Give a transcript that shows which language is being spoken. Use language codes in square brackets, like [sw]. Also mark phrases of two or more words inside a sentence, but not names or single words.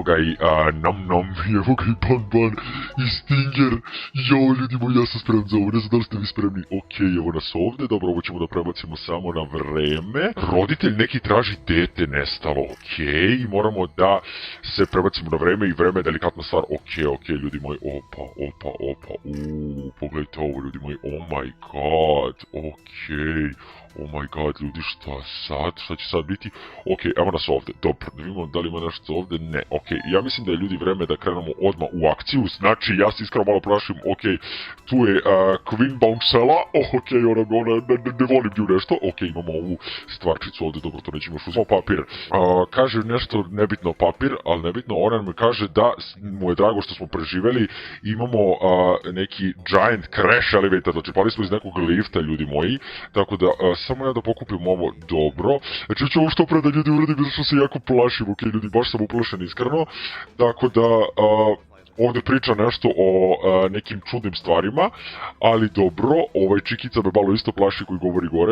[sr] ga i Nom Nom, evo ga i Banban i Stinger, jao ljudi moji, ja sam spreman za ovo, ne znam da li ste vi spremni, okej, evo nas ovdje, dobro, ovo ćemo da prebacimo samo na vreme, roditelj neki traži dete nestalo, okej, moramo da se prebacimo na vreme i vreme je delikatna stvar, okej, ljudi moji, opa, pogledajte ovo ljudi moji, [en] oh my god, okej. Oh my god, [sr] ljudi, šta sad? Šta će sad biti? Okej, evo nas ovdje. Dobro, da vidimo da li ima nešto ovdje. Ne, okej. Ja mislim da je ljudi vreme da krenemo odmah u akciju. Znači, ja se iskreno malo prašim. Okej, tu je Queen Bouncella. Okej, ona ne volim nju nešto. Okej, imamo ovu stvarčicu ovdje. Dobro, to nećemo još uzmano papir. Kaže nešto nebitno papir, ali nebitno. Ona nam kaže da mu je drago što smo preživeli. Imamo neki [en] giant crash elevator. [sr] Znači, pali smo iz nekog lifta, ljudi moji. Tako da, samo ja da pokupim ovo dobro. Znači ću ovo što pre da ljudi uradim, zato što se jako plašim, okej ljudi, baš sam uplašen iskreno. Tako da, ovdje priča nešto o nekim čudnim stvarima, ali dobro, ovaj čikica me malo isto plaši koji govori gore.